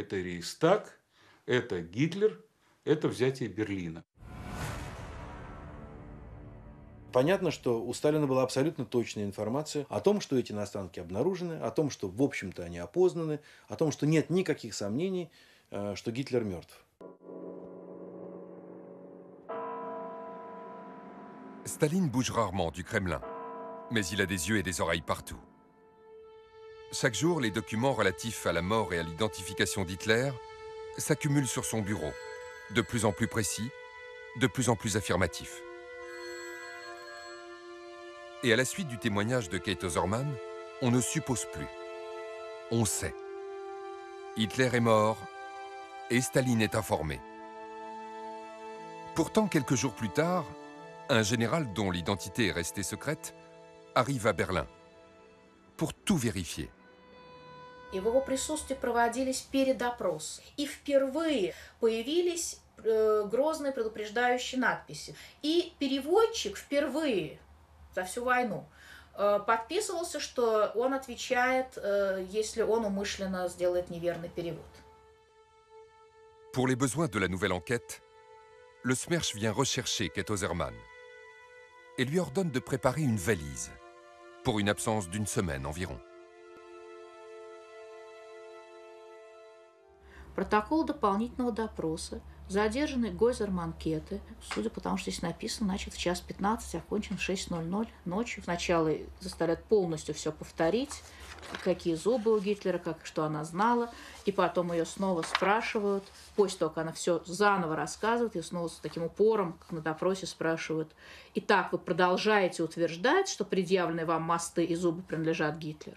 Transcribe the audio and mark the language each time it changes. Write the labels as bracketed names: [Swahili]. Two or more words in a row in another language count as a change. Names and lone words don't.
[Russian] Это Рейхстаг, это Гитлер, это взятие Берлина. Понятно, что у Сталина была абсолютно точная информация о том, что эти останки обнаружены, о том, что, в общем-то, они опознаны, о том, что нет никаких сомнений, что Гитлер мертв. [French] Staline bouge rarement du Kremlin, mais il a des yeux et des oreilles partout. Chaque jour, les documents relatifs à la mort et à l'identification d'Hitler s'accumulent sur son bureau, de plus en plus précis, de plus en plus affirmatifs. Et à la suite du témoignage de Kate Oserman, on ne suppose plus. On sait. Hitler est mort et Staline est informé. Pourtant, quelques jours plus tard, un général dont l'identité est restée secrète arrive à Berlin pour tout vérifier. [Russian] И в его присутствии проводились передопросы. И впервые появились грозные предупреждающие надписи. И переводчик впервые за всю войну подписывался, что он отвечает, если он умышленно сделает неверный перевод. [French] Pour les besoins de la nouvelle enquête, le SMERSH vient rechercher Kate Oserman et lui ordonne de préparer une valise pour une absence d'une semaine environ. [Russian] Протокол дополнительного допроса. Задержанный Гойзер Манкеты, судя по тому, что здесь написано, начат в час 15, окончен в 6:00 ночью. Сначала заставляют полностью все повторить, какие зубы у Гитлера, что она знала, и потом ее снова спрашивают, после того, как она все заново рассказывает, и снова с таким упором, как на допросе, спрашивают: «Итак, вы продолжаете утверждать, что предъявленные вам мосты и зубы принадлежат Гитлеру?»